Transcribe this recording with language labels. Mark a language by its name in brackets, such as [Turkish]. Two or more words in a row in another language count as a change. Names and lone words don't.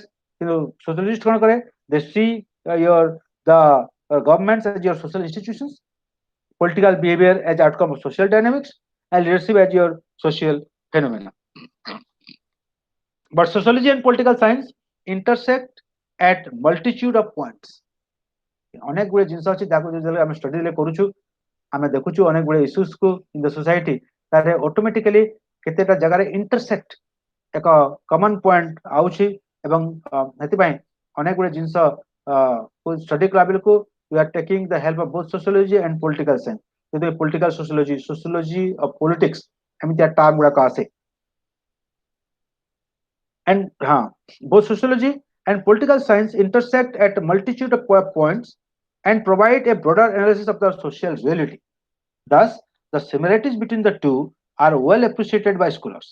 [English] Sociologists they see your the governments as your social institutions, political behavior as outcome of social dynamics, and leadership as your social phenomena. But sociology and political science intersect at multitude of points. [Odia] ଅନେକ ଗୁଡେ ଜିନିଷ ଅଛି ଯାହାକୁ ଯେତେବେଳେ ଆମେ ଷ୍ଟଡି କରୁଛୁ ଆମେ ଦେଖୁଛୁ ଅନେକ ଗୁଡେ ଇସ୍ୟୁଜ କୁ [English] in the society [Odia] ତାରେ ଅଟୋମେଟିକାଲି କେତେଟା ଜାଗାରେ ଇଣ୍ଟରସେକ୍ଟ ଏକ [English] common point [Odia] ଆଉଛି ଏବଂ ସେଥିପାଇଁ ଅନେକ ଗୁଡେ ଜିନିଷ ଷ୍ଟଡି କଲା ବେଳକୁ [English] we are taking the help of both sociology and political science. ଯଦି political sociology of politics [Odia] ଏମିତିଆ ଟର୍ମ ଗୁଡାକ ଆସେ [English] and both sociology and political science intersect at a multitude of points and provide a broader analysis of the social reality. Thus, the similarities between the two are well appreciated by scholars.